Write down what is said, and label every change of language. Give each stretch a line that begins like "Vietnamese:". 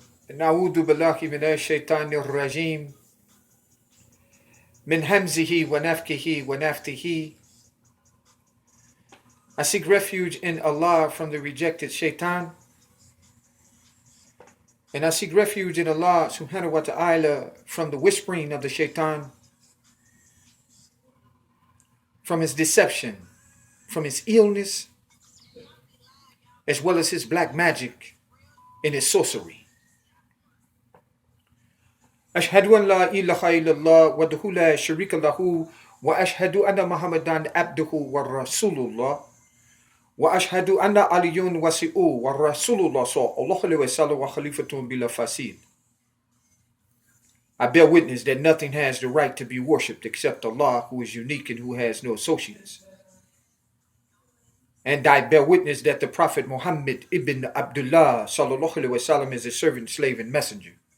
Arabic: نعوذ بالله من الشيطان الرجيم من همزه ونفخه ونفثه.
English: I seek refuge in Allah from the rejected shaitan. And I seek refuge in Allah subhanahu wa ta'ala from the whispering of the shaitan, from his deception, from his illness, as well as his black magic and his sorcery.
Arabic: أشهد أن لا إله إلا الله وحده لا شريك له وأشهد أن محمدا عبده ورسول الله وأشهد أن علي وسيء ورسول الله صلى الله عليه وسلم وخليفة بلا فاسد.
English: I bear witness that nothing has the right to be worshipped except Allah, who is unique and who has no associates. And I bear witness that the Prophet Muhammad ibn Abdullah sallallahu alaihi wasallam is a servant, slave, and messenger.